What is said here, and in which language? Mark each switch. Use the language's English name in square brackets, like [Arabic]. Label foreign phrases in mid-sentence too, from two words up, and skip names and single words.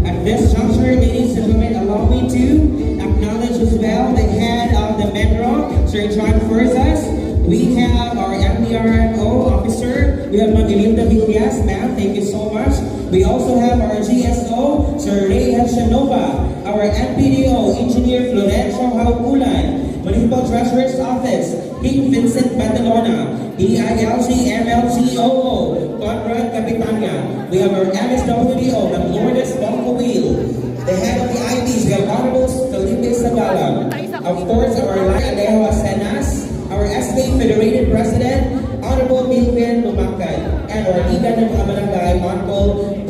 [English] this juncture, ladies and gentlemen, allow me to acknowledge as well the head of the Metro, Sir John Fuerzas. We have our MPRO officer. We have Ma'am Imelda Villas. Ma'am, thank you so much. We also have our GSO, Sir Ray Hachanova. Our MPDO, Engineer Florencio Haukulan. Municipal Treasurer's Office, King Vincent Badalona. DILG MLGOO, Conrad Capitania. We have our MSWDO, Ma'am Lourdes Bongkowil. The head of the IBs, we have Honorable Felipe Sabala. Of course, our Lai Alejo Asenas. Our SK Federated President, Honorable Milvin Lumakad, and our Liga ng Kabarangay, Honorable